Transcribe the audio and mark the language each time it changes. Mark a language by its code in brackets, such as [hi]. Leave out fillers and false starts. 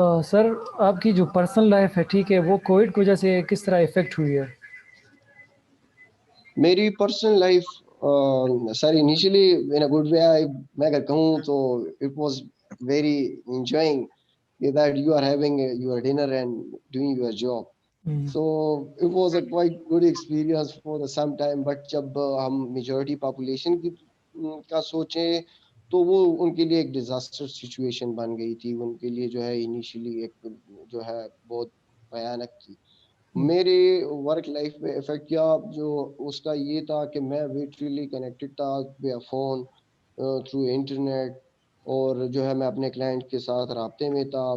[ur] سر آپ کی جو پرسنل لائف ہے ٹھیک ہے, وہ کووڈ کی وجہ سے کس طرح افیکٹ ہوئی ہے؟ [en] میری personal life sir initially in a good way, [ur] میں اگر کہوں تو [en] It was very enjoying that you are having your dinner and doing your job. So it was a quite good experience for some time. [ur] But جب ہم majority population کی کا سوچیں تو وہ ان کے لیے ایک ڈیزاسٹر سچویشن بن گئی تھی. ان کے لیے جو ہے انیشلی ایک جو ہے بہت بھیانک تھی. میرے ورک لائف میں افیکٹ کیا جو اس کا یہ تھا کہ میں ویچولی کنیکٹڈ تھا ویا فون تھرو انٹرنیٹ, اور جو ہے میں اپنے کلائنٹ کے ساتھ رابطے میں تھا.